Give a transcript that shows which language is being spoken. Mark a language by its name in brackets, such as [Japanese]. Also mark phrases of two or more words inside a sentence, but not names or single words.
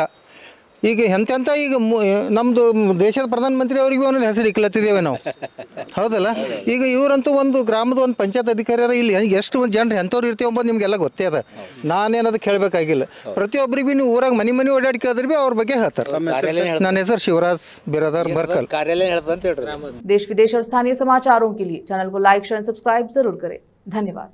[Kannada] ಈಗ ಎಂತೆಂಥ ಈಗ ನಮ್ಮದು ದೇಶದ ಪ್ರಧಾನಮಂತ್ರಿ ಅವ್ರಿಗೆ ಒಂದೊಂದು ಹೆಸರು ಇಕ್ಲತ್ತಿದ್ದೇವೆ ನಾವು, ಹೌದಲ್ಲ. ಈಗ ಇವರಂತೂ ಒಂದು ಗ್ರಾಮದ ಒಂದು ಪಂಚಾಯತ್ ಅಧಿಕಾರಿಯರ ಇಲ್ಲಿ ಎಷ್ಟು ಜನರು ಎಂಥವ್ರು ಇರ್ತೀವಿ ಅಂಬೋದು ನಿಮಗೆಲ್ಲ ಗೊತ್ತೇ ಅದ. ನಾನೇನದು ಕೇಳಬೇಕಾಗಿಲ್ಲ. ಪ್ರತಿಯೊಬ್ಬರಿಗೆ ನೀವು ಊರಾಗ ಮನೆ ಓಡಾಡಿ ಕೇಳಿದ್ರೆ ಭೀ ಅವ್ರ ಬಗ್ಗೆ ಹೇಳ್ತಾರೆ. ನನ್ನ ಹೆಸರು ಶಿವರಾಜ್ ಬಿರಾದಾರ್ ಮರ್ಕಲ್. ಕಾರ್ಯಾಲಯ ಹೇಳ್ತಂತ ಹೇಳ್ರಿ. [Hindi] देश विदेश और स्थानीय समाचारों के लिए चैनल को [English] like share subscribe [Hindi] जरूर करें। धन्यवाद।